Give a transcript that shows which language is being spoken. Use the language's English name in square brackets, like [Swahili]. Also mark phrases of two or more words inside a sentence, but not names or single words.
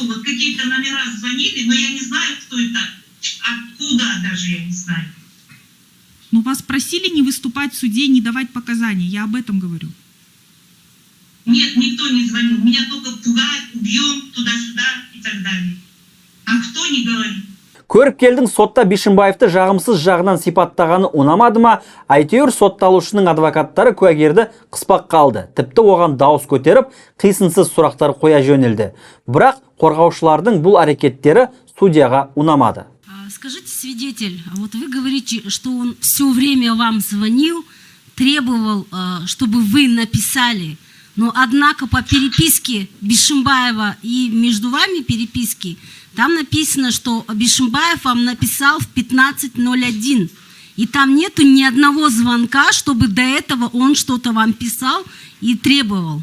[Russian] Вот какие-то номера звонили, но я не знаю, кто это. Откуда даже я не знаю. Но вас просили не выступать в суде, не давать показаний. Я об этом говорю. Нет, никто не звонил. Меня только пугают, убьем туда-сюда и так далее. А кто не говорит? [Kazakh] Көріпкелдің сотта Бишимбаевты жағымсыз жағынан сипаттағаны ұнамады ма, әйтеуір сотталушының адвокаттары куәгерді қыспақ қалды. Тіпті оған дауыс көтеріп, қисынсыз сұрақтар қоя жөнелді. Бірақ қорғаушылардың бұл әрекеттері судьяға ұнамады. [Russian] Скажите, свидетель, вот вы говорите, что он все время вам звонил, требовал, чтобы вы написали, но однако по переписке Бишимбаева и между вами переписки, там написано, что Бишимбаев вам написал в 15:01, и там нету ни одного звонка, чтобы до этого он что-то вам писал и требовал.